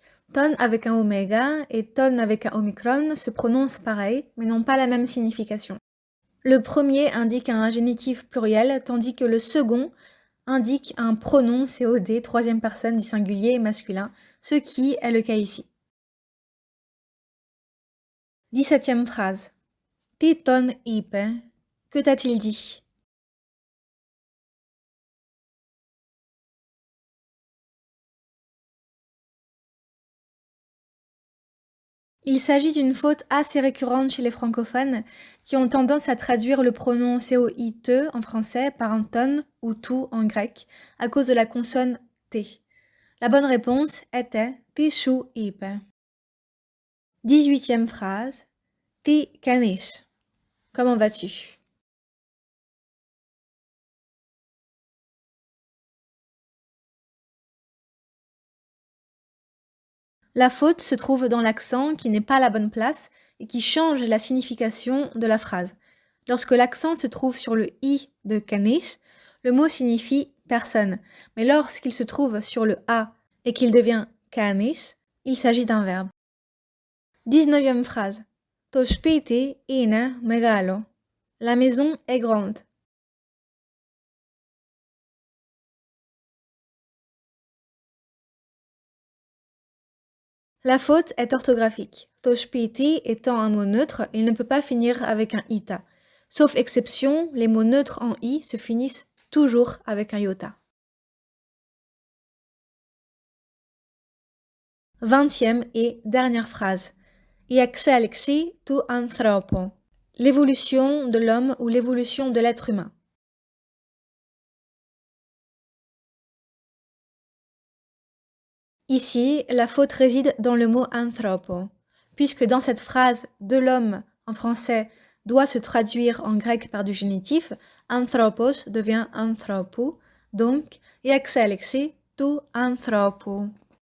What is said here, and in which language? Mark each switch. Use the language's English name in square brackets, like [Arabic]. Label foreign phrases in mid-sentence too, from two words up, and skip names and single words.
[French] Ton avec un oméga et ton avec un omicron se prononcent pareil, mais n'ont pas la même signification. Le premier indique un génitif pluriel, tandis que le second indique un pronom COD, troisième personne du singulier masculin, ce qui est le cas ici. 17e phrase. [Greek] Τι τον είπε? [French] Que t'a-t-il dit? Il s'agit d'une faute assez récurrente chez les francophones qui ont tendance à traduire le pronom COI-te en français par un ton ou tout en grec à cause de la consonne T. La bonne réponse était [Greek] τι σου είπε. [French] 18e phrase. [Greek] Τι κάνεις? [French] Comment vas-tu? La faute se trouve dans l'accent qui n'est pas à la bonne place et qui change la signification de la phrase. Lorsque l'accent se trouve sur le i de kanish, le mot signifie personne. Mais lorsqu'il se trouve sur le a et qu'il devient kanish, il s'agit d'un verbe. 19e phrase. [Greek] Το σπίτι είναι μεγάλο. [French] La maison est grande. La faute est orthographique. [Greek] Το σπίτι [French] étant un mot neutre, il ne peut pas finir avec un ita. Sauf exception, les mots neutres en i se finissent toujours avec un iota. 20e et dernière phrase. [Greek] Η εξέλιξη του ανθρώπου. [French] L'évolution de l'homme ou l'évolution de l'être humain. Ici, la faute réside dans le mot anthropo, puisque dans cette phrase de l'homme en français doit se traduire en grec par du génitif, anthropos devient anthropou, donc [Greek] η εξέλιξη του ανθρώπου.